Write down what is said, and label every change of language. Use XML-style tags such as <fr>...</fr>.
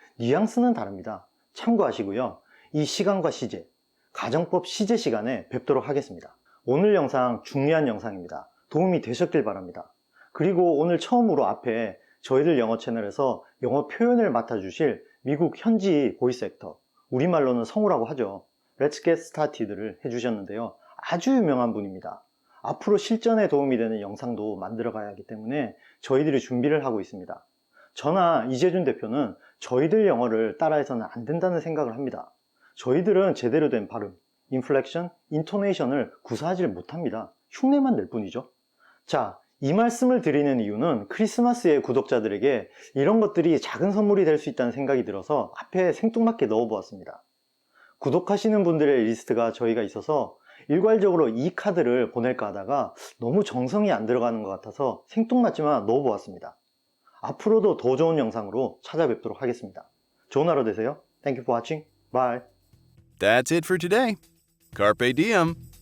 <ko>뉘앙스는 다릅니다. 참고하시고요. 이 시간과 시제, 가정법 시제 시간에 뵙도록 하겠습니다. 오늘 영상 중요한 영상입니다. 도움이 되셨길 바랍니다. 그리고 오늘 처음으로 앞에 저희들 영어 채널에서 영어 표현을 맡아주실 미국 현지 보이스 액터, 우리말로는 성우라고 하죠. Let's Get Started를 해주셨는데요. 아주 유명한 분입니다. 앞으로 실전에 도움이 되는 영상도 만들어 가야 하기 때문에 저희들이 준비를 하고 있습니다. 저나 이재준 대표는 저희들 영어를 따라해서는 안 된다는 생각을 합니다. 저희들은 제대로 된 발음, 인플렉션, 인토네이션을 구사하지 못합니다. 흉내만 낼 뿐이죠. 자, 이 말씀을 드리는 이유는 크리스마스에 구독자들에게 이런 것들이 작은 선물이 될 수 있다는 생각이 들어서 앞에 생뚱맞게 넣어보았습니다. 구독하시는 분들의 리스트가 저희가 있어서 일괄적으로 이 카드를 보낼까 하다가 너무 정성이 안 들어가는 것 같아서 생뚱맞지만 넣어보았습니다. 앞으로도 더 좋은 영상으로 찾아뵙도록 하겠습니다. 좋은 하루 되세요.</ko> <en>Thank you for watching. Bye. That's it for today. Carpe diem.</en>